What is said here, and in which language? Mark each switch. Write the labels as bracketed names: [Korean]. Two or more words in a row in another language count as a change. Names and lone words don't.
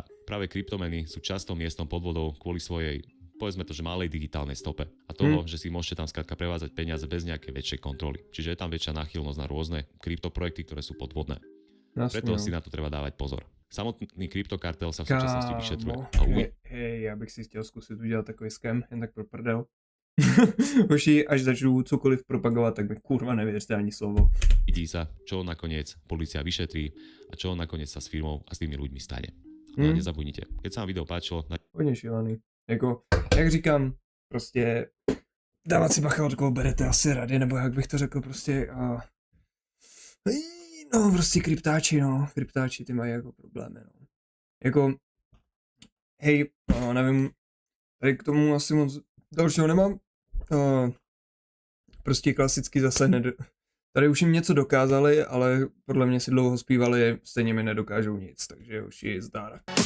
[Slovak] Práve kryptomeny sú často miestom podvodov kvôli svojej, povedzme to, že malej digitálnej stope a toho, že si môžete tam skrátka prevázať peniaze bez nejakej väčšej kontroly. Čiže je tam väčšia náchylnosť na rôzne kryptoprojekty, ktoré sú podvodné. Preto si na to treba dávať pozor. Samotný kryptokartel sa v súčasnosti vyšetruje. [Czech] Hej, já bych si chtěl zkusit udělat takový scam, jen tak pro prdel. Hoši, až začnu cokoliv propagovat, tak mi kurva nevěřte ani slovo. [Slovak] Vidí sa, čo nakoniec polícia vyšetrí a čo nakoniec sa s firmou a s tými ľuďmi stane. No nezabudnite, keď sa vám video páčilo, [Czech] Hodně šílený. Jako, jak říkám, prostě dávat si bacha, od koho berete asi rady, nebo jak bych to řekl, prostě no prostě kryptáči ty mají jako problémy, no. Jako, hej, nevím, tady k tomu asi moc dalšího nemám, prostě klasicky zase tady už jim něco dokázali, ale podle mě si dlouho zpívali, stejně mi nedokážou nic, takže už je zdár.